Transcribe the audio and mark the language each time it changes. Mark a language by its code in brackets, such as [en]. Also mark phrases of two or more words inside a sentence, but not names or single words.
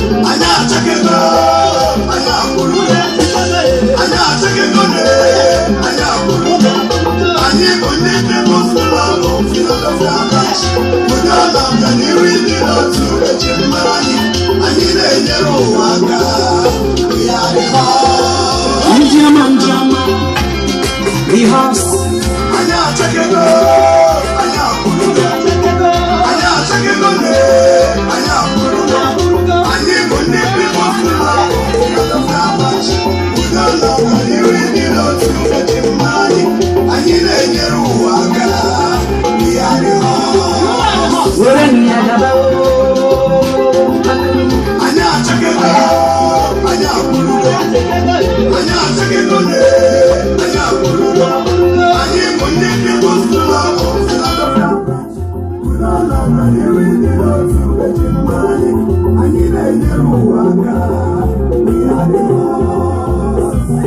[ig] Anyị achakego. Anyị akwụrụ. Anyị achakego. Anyị akwụrụ. Anyị bụ ndị People's Club of Philadelphia Branch. Udo na ọganihu dị n'otu eji mara anyị. Anyị na-enyere ụwa aka. [en] We are the [ig] Ndị ọma, ndị ọma. The Hawks. Anyị achakego. Anyị akwụrụ. Anyị achakego. Anyị akwụrụ. Anyị bụ ndị People's Club of Philadelphia Branch. Udo na ọganihu dị n'otu eji mara anyị. Anyị na-enyere ụwa aka. [en] We are the Hawks. [ig] Were nne ya gaba. Anyị achakego. Anyị akwụrụ. Anyị achakego. Anyị akwụrụ. Anyị bụ ndị People's Club of Philadelphia Branch. Udo na ọganihu dị n'otu eji mara anyị. Anyị na-enyere ụwa aka. [en] We are the Hawks.